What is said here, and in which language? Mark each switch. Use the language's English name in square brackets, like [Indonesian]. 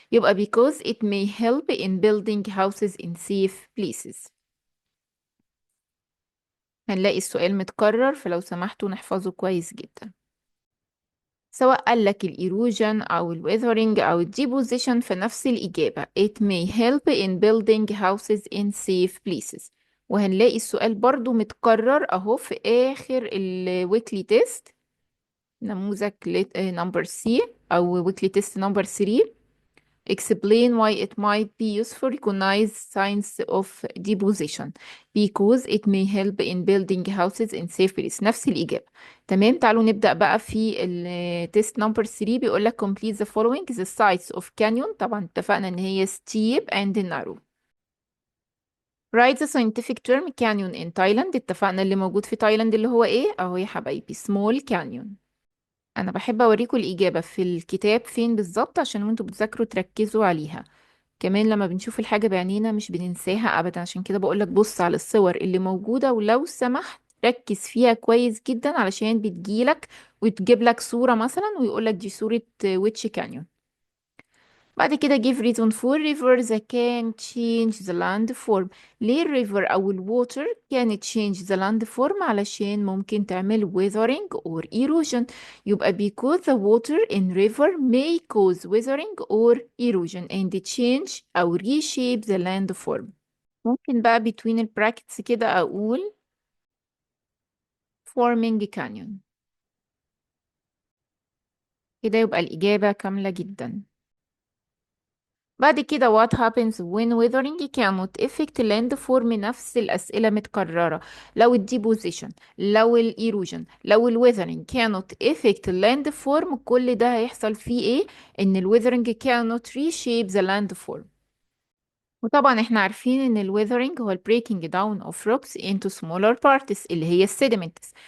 [Arabic] يبقى [English] because it may help in building houses in safe places. [Arabic] هنلاقي السؤال متكرر، فلو سمحتوا نحفظه كويس جدا. سواء قال لك الإيروجن أو الويذرنج أو الديبوزيشن فنفس الإجابة [English] it may help in building houses in safe places. [Arabic] وهنلاقي السؤال برضو متكرر أهو في آخر الويكلي تيست نموذج نمبر سي أو ويكلي تيست نمبر 3. [English] Explain why it might be useful to recognize signs of deposition because it may help in building houses in safe place. [Arabic] نفس الإجابة. تمام. تعالوا نبدأ بقى في التست نمبر 3. بيقول لك [English] complete the following: the sides of canyon. [Arabic] طبعا اتفقنا ان هي [English] steep and narrow. Write the scientific term canyon in Thailand. [Arabic] اتفقنا اللي موجود في تايلاند اللي هو ايه؟ اهو يا حبايبي small canyon. انا بحب اوريكم الإجابة في الكتاب فين بالظبط عشان وانتوا بتذاكروا تركزوا عليها. كمان لما بنشوف الحاجة بعينينا مش بننساها أبدا، عشان كده بقولك بص على الصور اللي موجودة ولو سمحت ركز فيها كويس جدا علشان بتجيلك وتجيب لك صورة مثلا ويقولك دي صورة ويتش كانيون. [English] بعد كده give reason for river that can change the landform. [Arabic] ليه الريفر أو الووتر [English] can change the landform؟ [Arabic] علشان ممكن تعمل [English] weathering or erosion. يبقى because the water in river may cause weathering or erosion and change [Arabic] أو [English] reshape the landform. [Arabic] ممكن بقى [English] between the brackets كده أقول forming canyon. [Arabic] كده يبقى الإجابة كاملة جدا. [English] بعد كده what happens when weathering cannot affect landform؟ نفس الأسئلة متكررة. [Arabic] لو الديبوزيشن، لو الإيروجن، لو الويذرنج [English] cannot affect landform، [Arabic] كل ده هيحصل فيه ايه؟ ان الويذرنج [English] cannot reshape the landform. [Arabic] وطبعا احنا عارفين ان الويذرنج هو [English] breaking down of rocks into smaller parts [Arabic] اللي هي sediments.